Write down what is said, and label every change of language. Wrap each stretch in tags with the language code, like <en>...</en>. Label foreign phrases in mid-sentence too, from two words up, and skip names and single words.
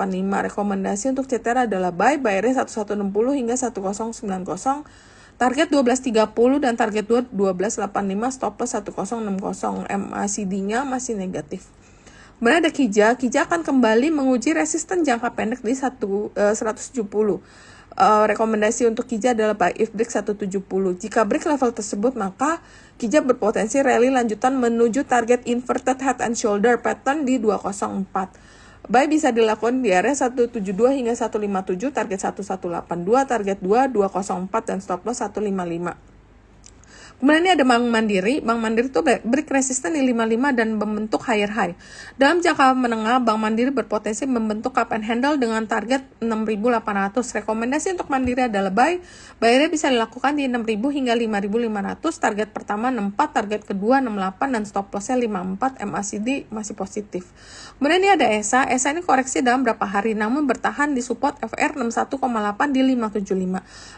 <id>Rekomendasi untuk CTR adalah</id> <en>buy area</en> <id>1160 hingga 1090. Target 1230 dan target 1285,</id> <en>stop loss</en> <id>1060. MACD-nya masih negatif. Kemudian ada Kija akan kembali menguji resisten jangka pendek di 170. Rekomendasi untuk Kija adalah</id> <en>buy if break</en> <id>170. Jika break level tersebut, maka Kija berpotensi rally lanjutan menuju target</id> <en>inverted head and shoulder pattern</en> <id>di 204. Buy bisa dilakukan di area 172 hingga 157, target 1182, target 204 dan</id> <en>stop loss</en> <id>155. Kemudian ini ada Bank Mandiri. Bank Mandiri itu break resisten di 55 dan membentuk</id> <en>higher high.</en> <id>Dalam jangka menengah, Bank Mandiri berpotensi membentuk</id> <en>cup and handle</en> <id>dengan target 6.800. Rekomendasi untuk Mandiri adalah buy. Buy-nya bisa dilakukan di 6.000 hingga 5.500. Target pertama 64, target kedua 68 dan</id> <en>stop loss-</en> <id>nya 54. MACD masih positif. Kemudian ini ada ESA. ESA ini koreksi dalam berapa hari, namun bertahan di support FR 61,8 di 575.</id>